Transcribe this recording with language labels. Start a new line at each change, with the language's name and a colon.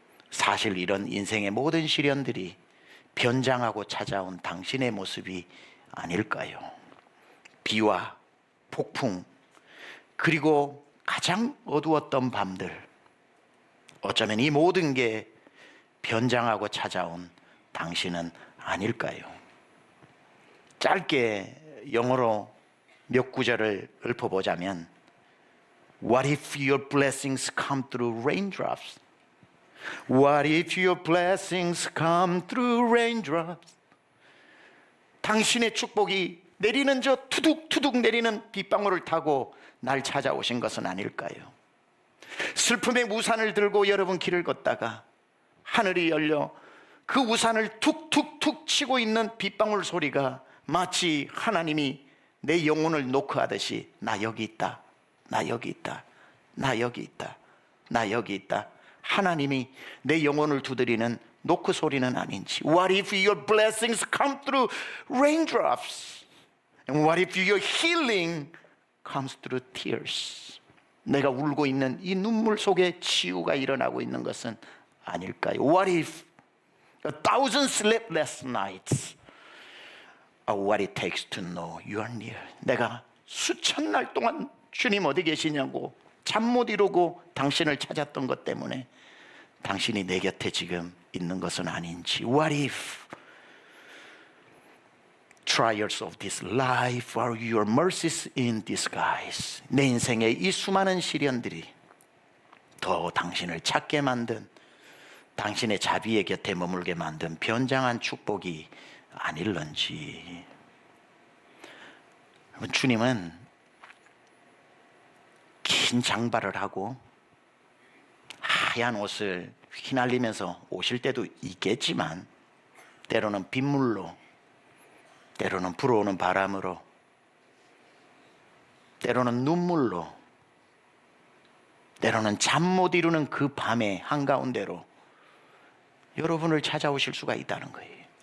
Korean: 사실 이런 인생의 모든 시련들이 변장하고 찾아온 당신의 모습이 아닐까요? 비와 폭풍, 그리고 가장 어두웠던 밤들, 어쩌면 이 모든 게 변장하고 찾아온 당신은 아닐까요? 짧게 영어로 몇 구절을 읊어보자면
English: What if your blessings come through raindrops? What if your blessings come through raindrops?
Korean: 당신의 축복이 내리는 저 투둑투둑 내리는 빗방울을 타고 날 찾아오신 것은 아닐까요? 슬픔의 우산을 들고 여러분 길을 걷다가 하늘이 열려 그 우산을 툭툭툭 치고 있는 빗방울 소리가 마치 하나님이 내 영혼을 노크하듯이 나 여기 있다, 나 여기 있다, 나 여기 있다, 나 여기 있다. 하나님이 내 영혼을 두드리는 노크 소리는 아닌지.
English: What if your blessings come through raindrops? And what if your healing comes through tears?
Korean: 내가 울고 있는 이 눈물 속에 치유가 일어나고 있는 것은 아닐까요?
English: What if a thousand sleepless nights are what it takes to know you are near?
Korean: 내가 수천 날 동안 주님 어디 계시냐고 잠 못 이루고 당신을 찾았던 것 때문에 당신이 내 곁에 지금 있는 것은 아닌지.
English: What if trials of this life are your mercies in disguise?
Korean: 내 인생의 이 수많은 시련들이 더 당신을 찾게 만든, 당신의 자비의 곁에 머물게 만든 변장한 축복이 아닐런지. 주님은 긴 장발을 하고 하얀 옷을 휘날리면서 오실 때도 있겠지만 때로는 빗물로, 때로는 불어오는 바람으로, 때로는 눈물로, 때로는 잠 못 이루는 그 밤의 한가운데로 여러분을 찾아오실 수가 있다는 거예요.